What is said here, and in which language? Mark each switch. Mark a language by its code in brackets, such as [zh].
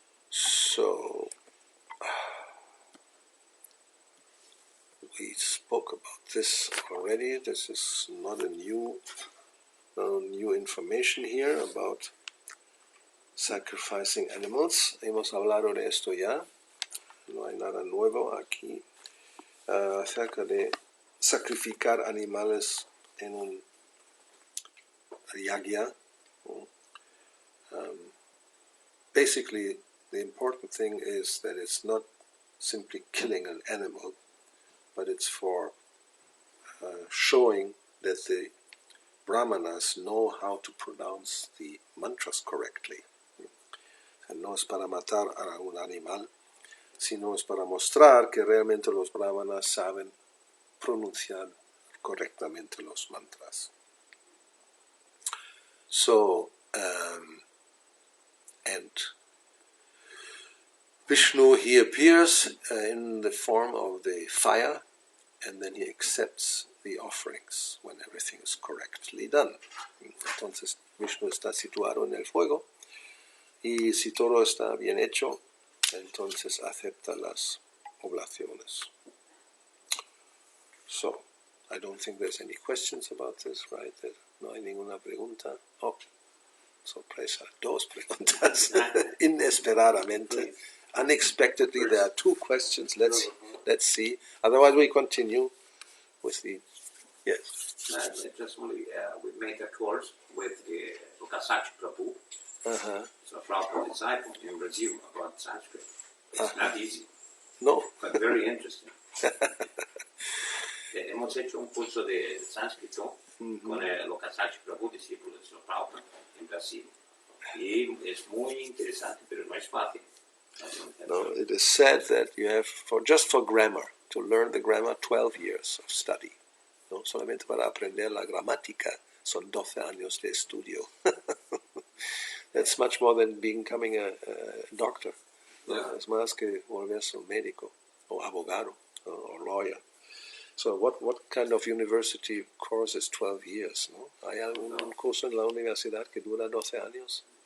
[en] So we spoke about this already. This is not a new information here about sacrificing animals. [es] Hemos hablado de esto ya. No hay nada nuevo aquí acerca de sacrificar animales en un yajna. [en] Basically, the important thing is that it's not simply killing an animal, but it's for showing that the brahmanas know how to pronounce the mantras correctly. [es] No es para matar a un animal, sino es para mostrar que realmente los brahmanas saben pronunciar correctamente los mantras. [en] So, and Vishnu, he appears in the form of the fire, and then he accepts the offerings when everything is correctly done. [es] Entonces Vishnu está situado en el fuego, y si todo está bien hecho, entonces acepta las oblaciones. [en] So, I don't think there's any questions about this, right? [es] No hay ninguna pregunta. Oh, sorpresa, dos preguntas. Inesperadamente. [en] Unexpectedly, there are two questions. Let's see. Otherwise, we continue with the... Yes. Just only, we made a course with Lokasach Prabhu. So Prabhu's disciple in Brazil about Sanskrit. It's not easy. No. But very interesting. [es] Hemos hecho un curso de sánscrito con el Lokasach Prabhu, discípulo de Prabhupada en Brasil. Y es muy interesante, pero no es fácil. [en] No, it is said that you have, just for grammar, to learn the grammar, 12 years of study. [es] No, solamente para aprender la gramática son 12 años de estudio. [en] That's much more than becoming a doctor. [es] No, es más que volverse un médico, o abogado, [en] or lawyer. So what kind of university course is 12 years? [es] ¿No? ¿Hay algún curso en la universidad que dura 12 años?